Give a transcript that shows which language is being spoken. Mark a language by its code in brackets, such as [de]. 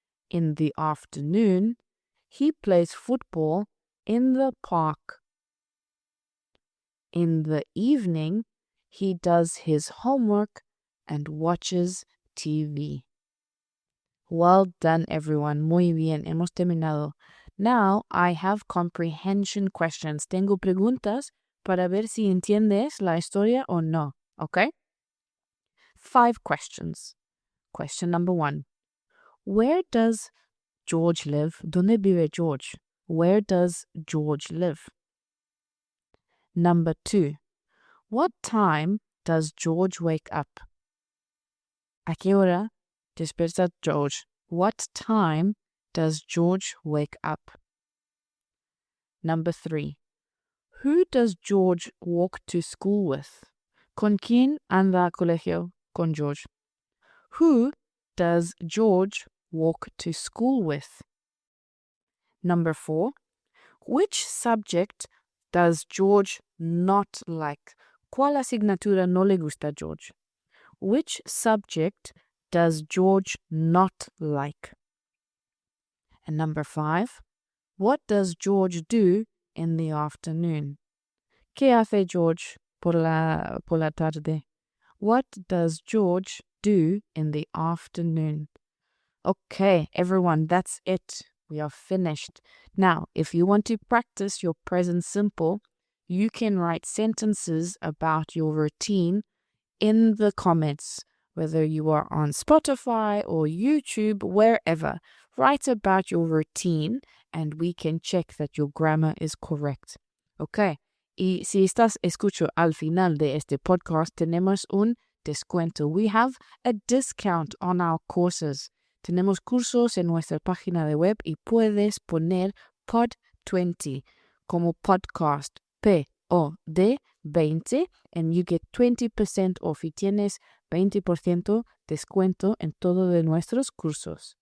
[en] In the afternoon, he plays football in the park. In the evening, he does his homework and watches TV. Well done, everyone. [es] Muy bien. Hemos terminado. [en] Now, I have comprehension questions. [es] Tengo preguntas para ver si entiendes la historia o no. [en] Okay? 5 questions. Question number 1. Where does George live? [es] ¿Dónde vive George? [en] Where does George live? Number 2. What time does George wake up? [es] ¿A qué hora despierta George? [en] What time does George wake up? Number 3. Who does George walk to school with? [es] ¿Con quién anda al colegio? Con George. [en] Who does George walk to school with? Number 4. Which subject does George not like? [es] ¿Cuál asignatura no le gusta a George? [en] Which subject does George not like? And number 5. What does George do in the afternoon? [es] ¿Qué hace George por la tarde? [en] What does George do in the afternoon? Okay, everyone, that's it. We are finished. Now, if you want to practice your present simple, you can write sentences about your routine in the comments, whether you are on Spotify or YouTube, wherever. Write about your routine and we can check that your grammar is correct. Okay. [es] Y si estás escucho al final de este podcast, tenemos un descuento. [en] We have a discount on our courses. [es] Tenemos cursos en nuestra página de web y puedes poner POD20 como podcast POD 20 [en] and you get 20% off [es] y tienes 20% descuento en todo de nuestros cursos.